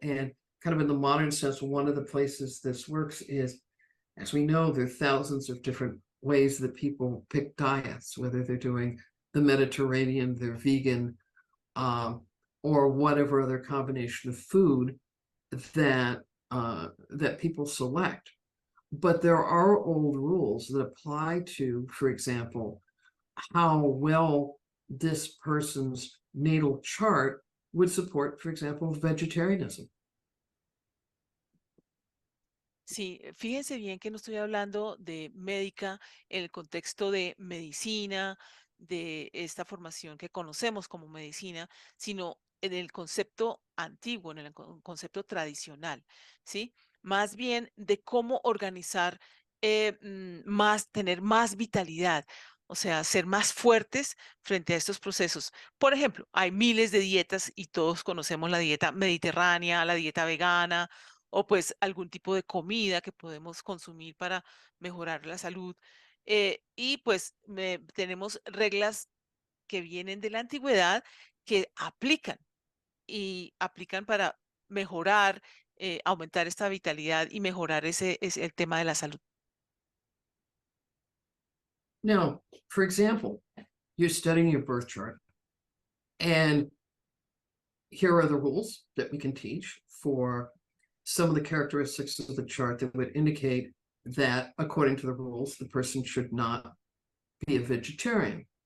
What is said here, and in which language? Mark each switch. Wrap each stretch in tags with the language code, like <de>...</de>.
<en>And kind of in the modern sense, one of the places this works is, as we know, there are thousands of different ways that people pick diets, whether they're doing the Mediterranean, they're vegan, or whatever other combination of food that that people select. But there are old rules that apply to, for example, how well this person's natal chart would support, for example, vegetarianism.</en> <es>Sí, fíjense bien que no estoy hablando de médica en el contexto de medicina, de esta formación que conocemos como medicina, sino en el concepto antiguo, en el concepto tradicional, ¿sí? Más bien de cómo organizar más, tener más vitalidad, o sea, ser más fuertes frente a estos procesos. Por ejemplo, hay miles de dietas y todos conocemos la dieta mediterránea, la dieta vegana o pues algún tipo de comida que podemos consumir para mejorar la salud. Y pues tenemos reglas que vienen de la antigüedad que aplican. y aplican para mejorar, aumentar esta vitalidad y mejorar el tema de la salud.</es> <en>Now, for example, you're studying your birth chart, and here are the rules that we can teach for some of the characteristics of the chart that would indicate that, according to the rules, the person should not be a vegetarian.</en>